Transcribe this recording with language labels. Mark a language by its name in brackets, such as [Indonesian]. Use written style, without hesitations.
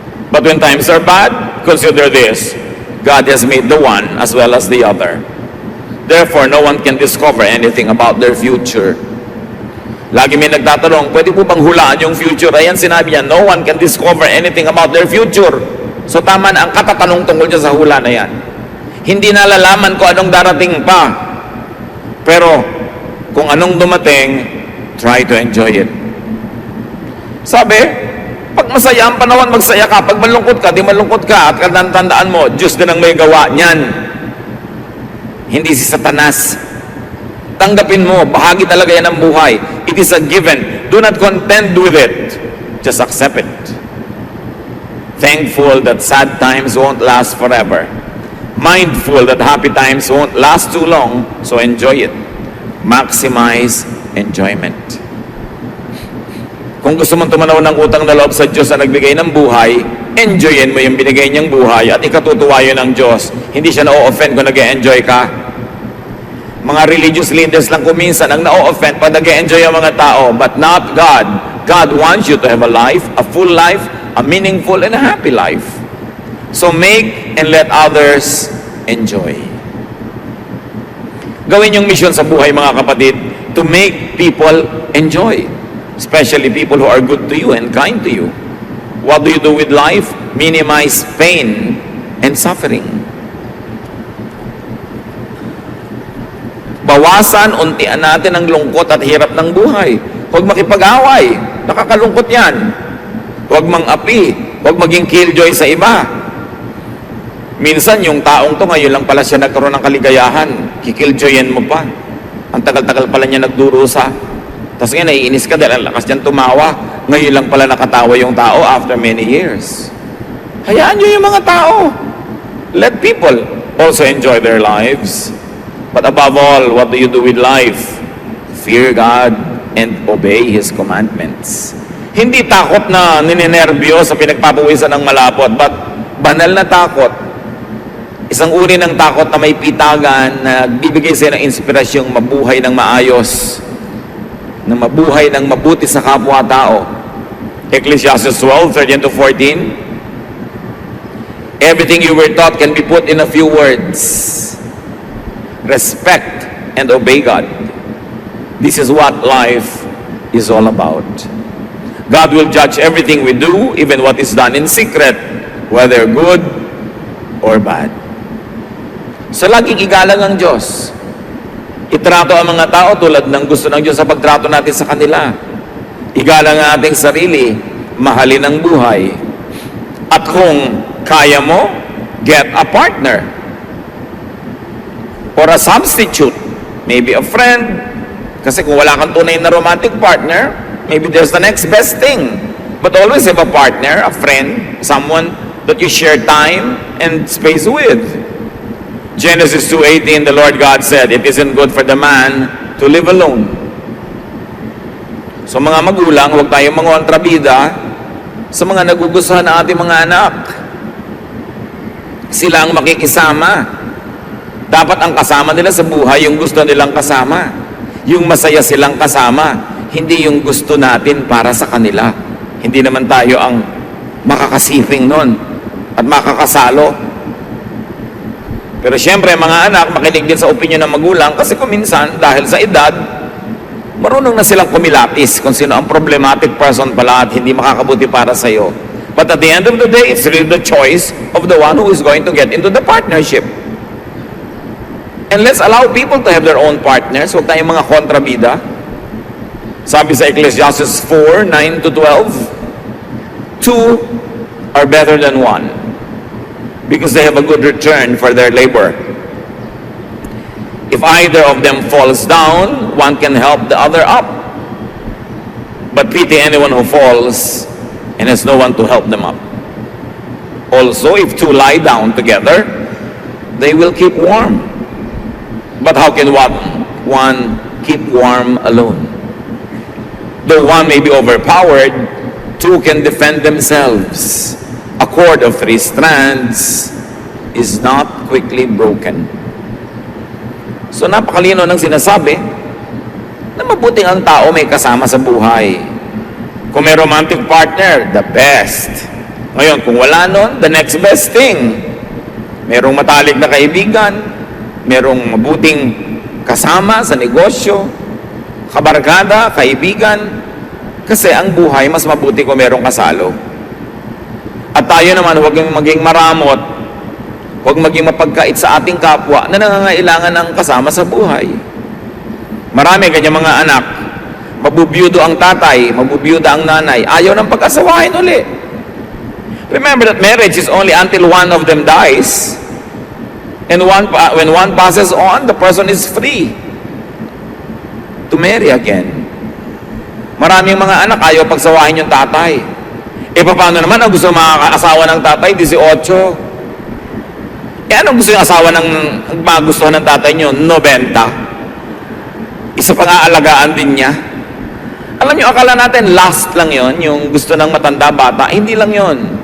[English] But when times are bad, consider this: God has made the one as well as the other. Therefore, no one can discover anything about their future. [Filipino] Lagi may nagtatanong, pwede po bang hulaan yung future? Ayan, sinabi niya, [English] no one can discover anything about their future. [Filipino] So tama na ang katatanong tungkol dyan sa hula na yan. Hindi nalalaman ko anong darating pa. Pero, kung anong dumating, [English] try to enjoy it. [Filipino] Sabi, pag masaya ang panahon, magsaya ka. Pag malungkot ka, di malungkot ka. At tandaan mo, Diyos din ang may gawa niyan. Hindi si Satanas. Tanggapin mo, bahagi talaga yan ng buhay. [English] It is a given. Do not contend with it. Just accept it. Thankful that sad times won't last forever. Mindful that happy times won't last too long. So enjoy it. Maximize enjoyment. [Filipino] Kung gusto mong tumanaw ng utang na loob sa Diyos na nagbigay ng buhay, enjoyin mo yung binigay niyang buhay at ikatutuwa yun ng Diyos. Hindi siya na-o-offend kung nag-e-enjoy ka. Mga religious leaders lang kuminsan ang na-o-offend pag nag-e-enjoy ang mga tao, [English] but not God. God wants you to have a life, a full life, a meaningful and a happy life. So make and let others enjoy. [Filipino] Gawin yung mission sa buhay, mga kapatid, [English] to make people enjoy. Especially people who are good to you and kind to you. What do you do with life? Minimize pain and suffering. [Filipino] Bawasan, untian natin ang lungkot at hirap ng buhay. Huwag makipag-away. Nakakalungkot yan. Huwag mang-api. Huwag maging killjoy sa iba. Minsan, yung taong to, ngayon lang pala siya nagkaroon ng kaligayahan. Kikilljoyin mo pa. Ang tagal-tagal pala niya nagdurusa. Tapos ngayon, naiinis ka dahil ang lakas niyan tumawa. Ngayon lang pala nakatawa yung tao [English] after many years. [Filipino] Hayaan nyo yung mga tao. [English] Let people also enjoy their lives. But above all, what do you do with life? Fear God and obey His commandments. [Filipino] Hindi takot na ninenervyo sa pinagpapawisan ng malapot, but banal na takot. Isang uri ng takot na may pitagan na bibigay sa'yo ng inspirasyong mabuhay ng maayos, na mabuhay ng mabuti sa kapwa-tao. [English] Ecclesiastes 12:13-14. Everything you were taught can be put in a few words. Respect and obey God. This is what life is all about. God will judge everything we do, even what is done in secret, whether good or bad. [Filipino] So laging igalang ang Diyos. Itrato ang mga tao tulad ng gusto ng Diyos sa pagtrato natin sa kanila. Igalang ang ating sarili, mahalin ang buhay. At kung kaya mo, [English] get a partner. Or a substitute. Maybe a friend. [Filipino] Kasi kung wala kang tunay na romantic partner, [English] maybe there's the next best thing. But always have a partner, a friend, someone that you share time and space with. Genesis 2:18, the Lord God said, it isn't good for the man to live alone. [Filipino] So mga magulang, huwag tayong mangontrabida sa mga nagugustuhan ng ating mga anak. Sila ang makikisama. Dapat ang kasama nila sa buhay, yung gusto nilang kasama. Yung masaya silang kasama. Hindi yung gusto natin para sa kanila. Hindi naman tayo ang makakasifing nun at makakasalo. Pero siyempre, mga anak, makinig din sa opinion ng magulang kasi kung minsan, dahil sa edad, marunong na silang kumilatis kung sino ang problematic person pala at hindi makakabuti para sa'yo. [English] But at the end of the day, it's really the choice of the one who is going to get into the partnership. And let's allow people to have their own partners. [Filipino] Huwag tayong mga kontrabida. [English] Sabi sa Ecclesiastes 4, 9 to 12, two are better than one because they have a good return for their labor. If either of them falls down, one can help the other up. But pity anyone who falls and has no one to help them up. Also, if two lie down together, they will keep warm. But how can one keep warm alone? Though one may be overpowered, two can defend themselves. A cord of 3 strands is not quickly broken. [Filipino] So napakalino ng sinasabi na mabuting ang tao may kasama sa buhay. Kung may romantic partner, the best. Ngayon, kung wala nun, [English] the next best thing. [Filipino] Merong matalik na kaibigan, merong mabuting kasama sa negosyo, kabarkada, kaibigan, kasi ang buhay mas mabuti kung merong kasalo. At tayo naman, huwag maging maramot, huwag maging mapagkait sa ating kapwa na nangangailangan ng kasama sa buhay. Marami ganyan mga anak, mabubiyudo ang tatay, mabubiyuda ang nanay, ayaw ng pag-asawahin uli. [English] Remember that marriage is only until one of them dies. And when one passes on, the person is free to marry again. [Filipino] Maraming mga anak ayaw pagsawahin yung tatay. E paano naman ang gusto makakaasawa ng tatay? 18. Anong gusto yung asawa ng magustuhan ng tatay nyo? 90. Isa pang aalagaan din niya. Alam nyo, akala natin last lang yon, yung gusto ng matanda bata. Hindi lang yon.